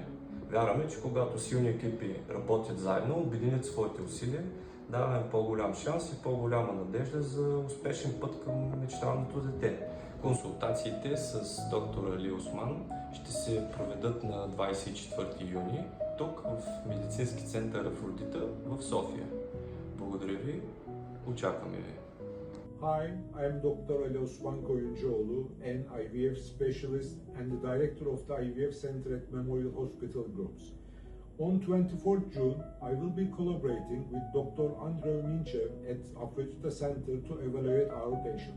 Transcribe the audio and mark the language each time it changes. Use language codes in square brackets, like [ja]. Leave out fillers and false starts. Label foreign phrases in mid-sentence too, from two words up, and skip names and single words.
[bg] Вярваме, че когато силни екипи работят заедно, обединят своите усилия, даваме по-голям шанс и по-голяма надежда за успешен път към мечтаното дете. Консултациите с доктор Али Осман ще се проведат на 24 юни тук в Медицински център Афродита в София. Благодаря ви, очакваме ви. [en] Hi, I am Dr. Ali Osman Koyuncuoğlu, an IVF specialist and the director of the IVF Center at Memorial Hospital Groups. On 24th June, I will be collaborating with Dr. Andrei Minchev at Afrodita Center to evaluate our patients.